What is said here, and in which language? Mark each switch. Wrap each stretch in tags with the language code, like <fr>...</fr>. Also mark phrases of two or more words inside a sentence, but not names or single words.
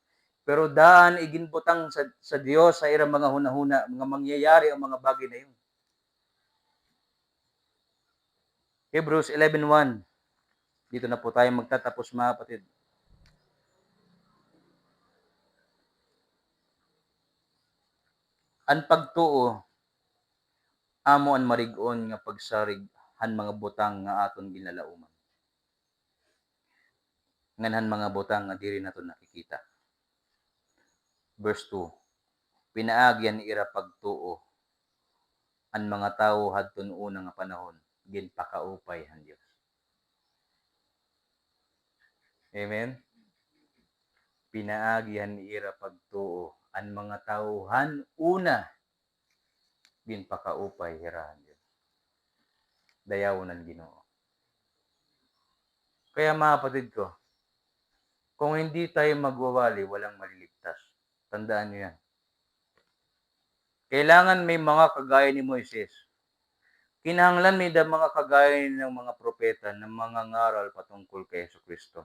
<war>Pero daan iginbutang sa Diyos sa irang mga hunahuna,</war> <tl>mga mangyayari ang mga bagay na yun.</tl> <war>Hebrews 11:1.</war> <tl>Dito na po tayo magtatapos mga kapatid.</tl> <war>Ang pagtuo amo ang marig-on nga pagsarig han mga butang nga aton ginalauman. Nganhan mga butang nga diri naton nakikita.</war> <en>Verse 2.</en> <war>Pinaagyan ira pagtuo ang mga tawo hadton una nga panahon ginpakaupay han Dios. Amen. Pinaagyan ira pagtuo ang mga tawhan una ginpakaupay hirahan Dios. Dayawon ang Ginoo.</war> <tl>Kaya mga kapatid ko, kung hindi tayo magwawali, walang maliligtas. Tandaan niyo yan. Kailangan may mga kagaya ni Moises. Kinahanglan may mga kagaya ng mga propeta na mga ngaral patungkol kay Jesucristo.</tl>